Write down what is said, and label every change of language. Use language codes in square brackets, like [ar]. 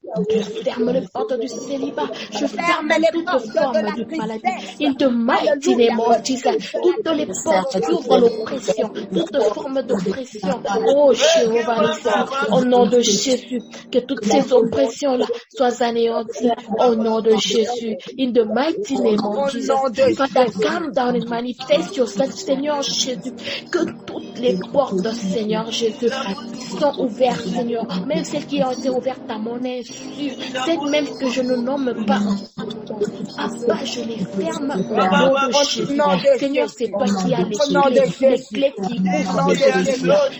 [fr] Je ferme les portes du célibat. Je ferme toute forme de maladie. [en] In the mighty name of Jesus. [fr] Toutes les portes qui ouvrent l'oppression. Toute forme d'oppression. Oh, Jéhovah, au nom de Jésus, que toutes ces oppressions-là soient anéanties. Au nom de Jésus. [en] In the mighty name of Jesus. Father, come down and manifest yourself, Seigneur Jésus. [fr] Que toutes les portes, Seigneur Jésus, sont ouvertes, Seigneur. Même celles qui ont été ouvertes à mon insu. Celles même que je ne nomme pas. Papa, je les ferme au nom de Jésus. Seigneur, c'est toi qui as les clés qui ouvrent les portes.